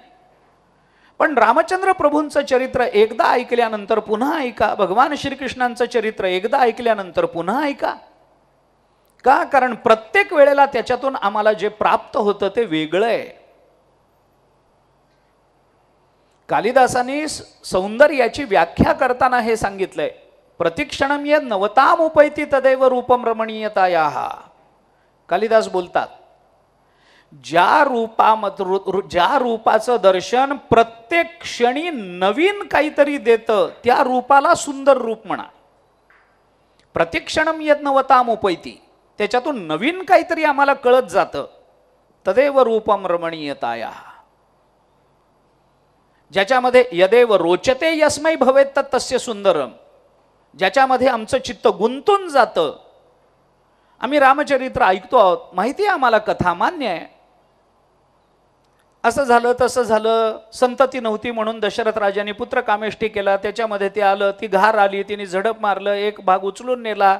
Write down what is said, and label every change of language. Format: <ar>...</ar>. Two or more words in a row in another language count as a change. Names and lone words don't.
<mr>पण रामचंद्र प्रभूंचं चरित्र एकदा ऐकल्यानंतर पुन्हा ऐका, भगवान श्रीकृष्णांचं चरित्र एकदा ऐकल्यानंतर पुन्हा ऐका. का? कारण प्रत्येक वेळेला त्याच्यातून आम्हाला जे प्राप्त होतं ते वेगळं आहे. कालिदासांनी सौंदर्याची व्याख्या करताना हे सांगितलंय,</mr> <sa>प्रतिक्षणम यद नवताम उपैति तदैव रूपम रमणीयतायाः.</sa> <mr>कालिदास बोलतात, ज्या रूपाचं दर्शन प्रत्येक क्षणी नवीन काहीतरी देतं त्या रूपाला सुंदर रूप म्हणा.</mr> <sa>प्रतिक्षणम यद नवताम उपैति,</sa> <mr>त्याच्यातून नवीन काहीतरी आम्हाला कळत जातं.</mr> <sa>तदेव रूपम रमणीयतायाः. ज्याच्यामध्ये यदेव रोचते यस्मै भवेत् तस्य सुंदरम,</sa> <mr>ज्याच्यामध्ये आमचं चित्त गुंतून जातं. आम्ही रामचरित्र ऐकतो आहोत, माहिती आहे आम्हाला, कथा मान्य आहे, असं झालं तसं झालं, संतती नव्हती म्हणून दशरथ राजाने पुत्र कामेष्टी केला, त्याच्यामध्ये ते आलं, ती घार आली, तिने झडप मारलं, एक भाग उचलून नेला.</mr>